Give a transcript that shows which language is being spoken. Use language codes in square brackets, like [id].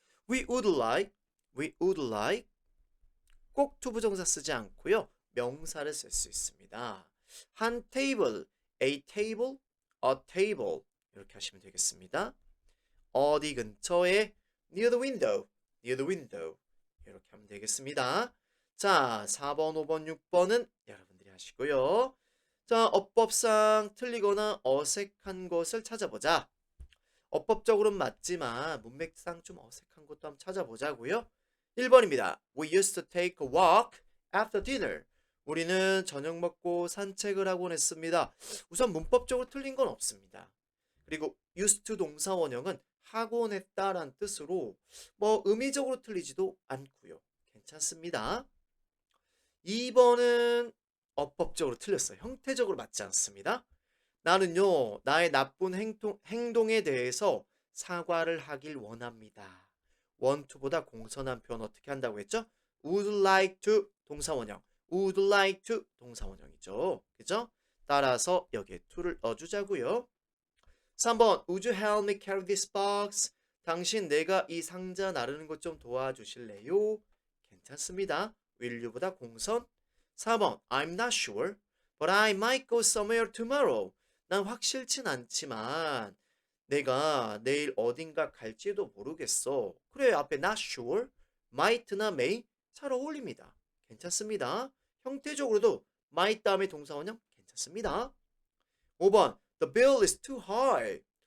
[ko] we would like 꼭 투부정사 쓰지 않고요. 명사를 쓸 수 있습니다. 한 테이블, a table, a table 이렇게 하시면 되겠습니다. 어디 근처에 [en] near the window, near the window [ko] 이렇게 하면 되겠습니다. 자, 4번, 5번, 6번은 여러분들이 하시고요. 자, 어법상 틀리거나 어색한 것을 찾아보자. 어법적으로는 맞지만 문맥상 좀 어색한 것도 한번 찾아보자고요. 1번입니다. [en] We used to take a walk after dinner. [ko] 우리는 저녁 먹고 산책을 하곤 했습니다. 우선 문법적으로 틀린 건 없습니다. 그리고 used to 동사 원형은 하곤 했다라는 뜻으로 뭐 의미적으로 틀리지도 않고요. 괜찮습니다. 2번은 어법적으로 틀렸어요. 형태적으로 맞지 않습니다. 나는요, 나의 나쁜 행동에 대해서 사과를 하길 원합니다. want to보다 공손한 표현 어떻게 한다고 했죠? would like to 동사원형, would like to 동사원형이죠. 그죠? 따라서 여기에 to를 넣어주자고요. [en] 3번 would you help me carry this box? [ko] 당신 내가 이 상자 나르는 것 좀 도와주실래요? 괜찮습니다. will you보다 공선. [en] 4번 I'm not sure, but I might go somewhere tomorrow. [ko] 난 확실진 않지만 내가 내일 어딘가 갈지도 모르겠어. 그래, 앞에 not sure, might나 may 잘 어울립니다. 괜찮습니다. 형태적으로도 might 다음에 동사원형 괜찮습니다. [en] 5번 The bill is too high.